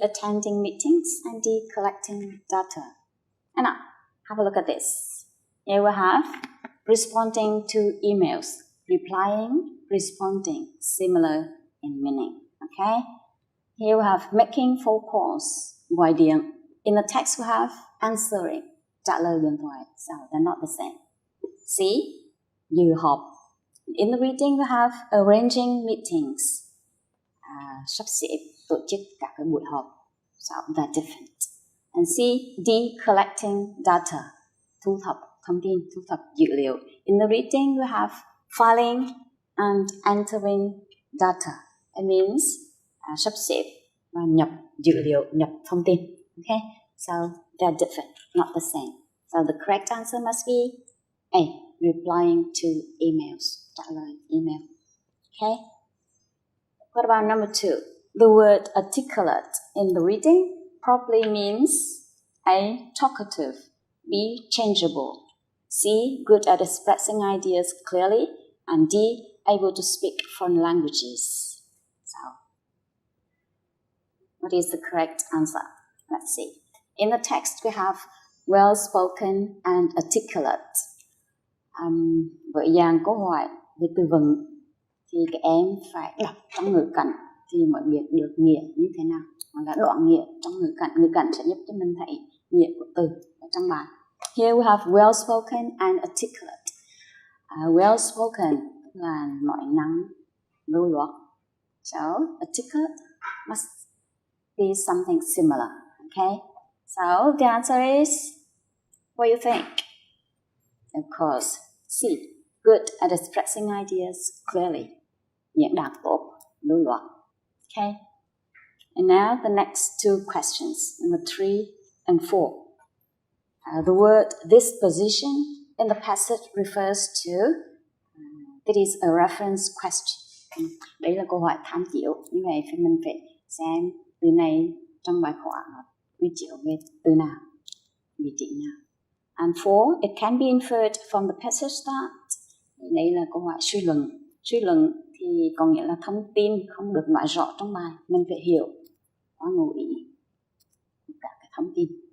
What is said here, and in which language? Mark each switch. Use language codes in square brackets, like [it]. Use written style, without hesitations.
[en] Attending meetings. And D. Collecting data. And now, have a look at this. Here we have responding to emails. Replying, responding, similar in meaning. Okay? Here we have making phone calls. [vi] Gọi điện. [en] In the text we have answering, [vi] trả lời điện thoại. [en] So they're not the same. C. [vi] Dự họp. [en] In the reading we have arranging meetings. [vi] Sắp xếp, tổ chức các cái buổi họp. [en] So they're different. And C. D. Collecting data. [vi] Thu thập thông tin, thu thập dữ liệu. [en] In the reading we have filing and entering data. It means [vi] sắp xếp và nhập dữ liệu, nhập thông tin. [en] Okay? So they're different, not the same. So the correct answer must be A. Replying to emails. [vi] Trả lời email. [en] Okay? What about number 2? The word articulate in the reading probably means A. Talkative. B. Changeable. C. Good at expressing ideas clearly. And D. Able to speak foreign languages. So, what is the correct answer? Let's see. In the text, we have well-spoken and articulate. [vi] Với dạng câu hỏi về từ vựng thì các em phải đọc trong ngữ cảnh thì mới biết được nghĩa như thế nào. Hoặc là đoạn nghĩa trong ngữ cảnh sẽ giúp cho mình thấy nghĩa của từ ở trong bài. [en] Here we have well-spoken and articulate. [vi] Well-spoken là nói năng lưu loát. [en] So, articulate must be something similar. Okay? So, the answer is, what do you think? Of course, C. Good at expressing ideas clearly. [vi] Diễn đạt tốt, lưu loát. [en] Okay? And now the next two questions, number 3 and 4. The word disposition in the passage refers to, it is a reference question. [vi] Đấy là câu hỏi tham chiếu. Như vậy mình phải xem từ này trong bài khoa quy chiếu về từ nào, vị trí nào. And 4, it can be inferred from the passage that. Đây là câu hỏi suy luận. Suy luận thì có nghĩa là thông tin không được nói rõ trong bài. Mình phải hiểu và ngụ ý cả cái thông tin.